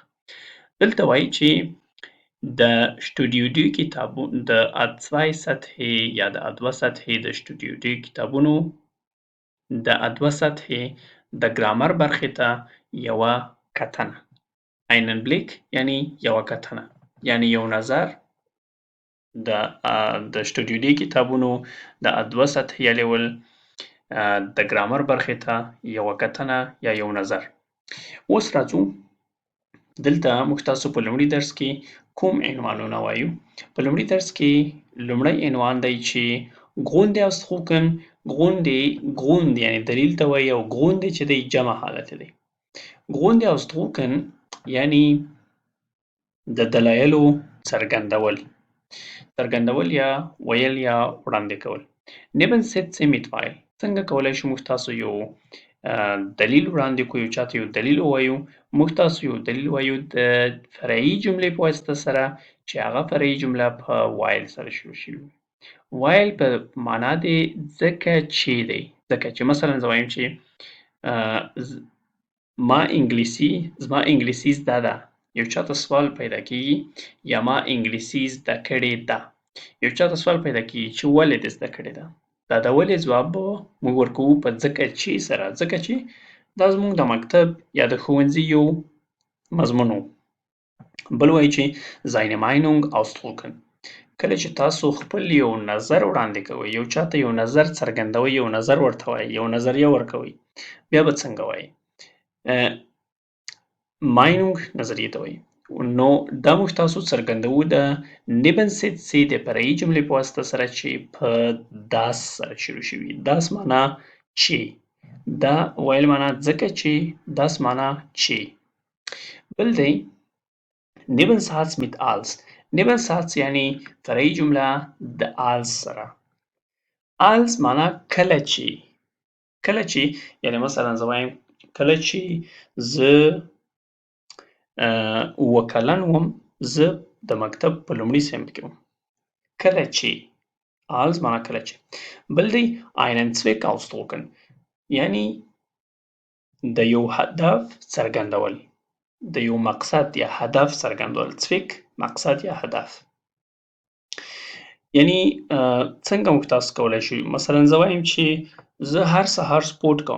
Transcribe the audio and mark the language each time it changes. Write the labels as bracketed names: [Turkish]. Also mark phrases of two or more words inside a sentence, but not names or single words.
[Pashto] دلته وایي چې د شټوډیو ډي کتابونو د A2 سطحې یا د A2 سطحې د شټوډیو ډي کتابونو د A2 سطحې د ګرامر برخې ته یوه کتنه [German] einen Blick [Pashto] یعنی یوه کتنه یعنی یو نظر د شټوډیو ډي کتابونو د A2 سطحې یا لیول د ګرامر برخې ته یوه کتنه یا یو نظر. اوس راځو دلته موږ تاسو په لومړي درس کې کوم عنوانونه وایو. په لومړي درس کې لومړی عنوان دی چې [German] Gründe ausdrucken. [Pashto] Grund یعنی دلیل ته وایي او Gründe چې دی جمع حالت دی. [German] Gründe ausdrucken [Pashto] یعنی د دلایلو څرګندول یا ویل یا وړاندې کول. [German] Nebensätze mit Weil [Pashto] څنګه کولی شو موږ تاسو یو دلیل وړاندې کړو، یو چاته یو دلیل ووایو. موږ تاسو یو دلیل وایو د فرعي جملې په واسطه سره چې هغه فرعي جمله په وایل سره شروع شوې وي. وایل په معنا دی ځکه چې دی، ځکه چې مثلا زه وایم چې زما انګلیسي زده ده. یو چاته سوال پیدا کېږي یا ما انګلیسي زده کړې ده. یو چاته سوال پیدا کېږي چې ولې دې زده کړې ده. دا د ولې ځواب به موږ ورکوو په ځکه چې سره، ځکه چې دا زموږ د مکتب یا د ښوونځي یو مضمون و. بل وایي چې [German] seine Meinung ausdrucken [Pashto] کله چې تاسو خپل یو نظر وړاندې کوئ، یو چاته یو نظر څرګندوئ، یو نظر ورته وایي، یو نظریه ورکوئ، بیا به څنګه وایي؟ Meinung نظریې ته وایي. نو دا موږ تاسو څرګندوو د Nebensätze د فرعي جملې په واسطه سره چې په das سره شروع شوي. das معنا چې، دا ویل معنا ځکه چې، das معنا چې. بل دی [German] Nebensatz mit als. [Pashto] Nebensatz یعنی فرعي جمله د als سره. als معنا کله چې، کله چې یعنی مثلا زه وایم کله چې زه اووه کلن وم، زه د مکتب په لومړي صنف کې وم. کله چې als معنا کله چې. بل دی [German] einen Zweck ausdrucken [Pashto] یعنی د یو هدف څرګندول، د یو مقصد یا هدف څرګندول. Zweck مقصد یا هدف. یعنی څنګه موږ تاسو کولی شو مثلا زه وایم چې زه هر سهار سپورټ کوم.